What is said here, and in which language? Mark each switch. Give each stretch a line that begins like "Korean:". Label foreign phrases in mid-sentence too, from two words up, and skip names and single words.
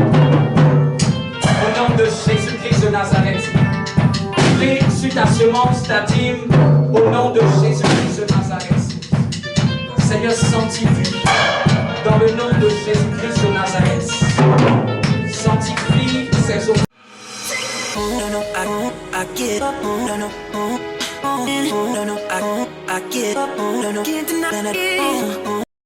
French: Au nom de Jésus-Christ de Nazareth, prie sur ta semence, ta dîme, au nom de Jésus-Christ de Nazareth. Seigneur, sanctifie dans le nom de Jésus-Christ de Nazareth. Sanctifie ces eaux.
English: No, no, I get up. No, no, no, no, I get up. No, no, can't deny that.